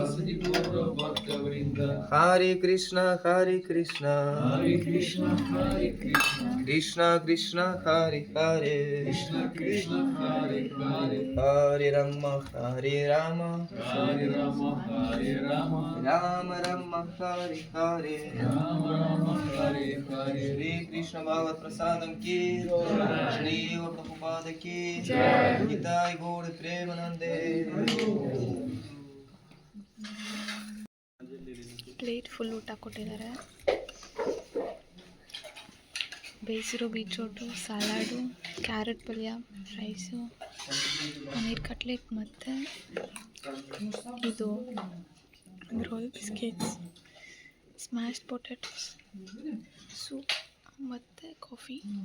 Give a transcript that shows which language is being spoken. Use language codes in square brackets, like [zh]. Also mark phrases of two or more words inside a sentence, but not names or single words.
[sa] Hare Krishna, Hare Krishna, Hare Krishna, Hare Krishna, Krishna Krishna, Hare Hare, Krishna Krishna, Hare Hare, Hare Rama, Hare Rama, Hare Rama, Hare Rama, Rama Rama, Hare Hare, Rama Rama, Hare Hare, Shri Krishna Bhagavad Prasadam ki, Shri Prabhupada ki, Nitai Gaur Premanande. [en] plate full [kn] ಊಟ ಕೊಟ್ಟಿದ್ದಾರೆ. ಬೇಯಿಸಿರೋ ಬೀಟ್ರೋಟು, ಸಲಾಡು, ಕ್ಯಾರೆಟ್ ಪಲ್ಯ, ರೈಸು, ಪನ್ನೀರ್ ಕಟ್ಲೆಟ್ ಮತ್ತು ಇದು [en] roll biscuits, smashed potatoes, [kn] ಸೂಪ್ ಮತ್ತು ಕಾಫಿ.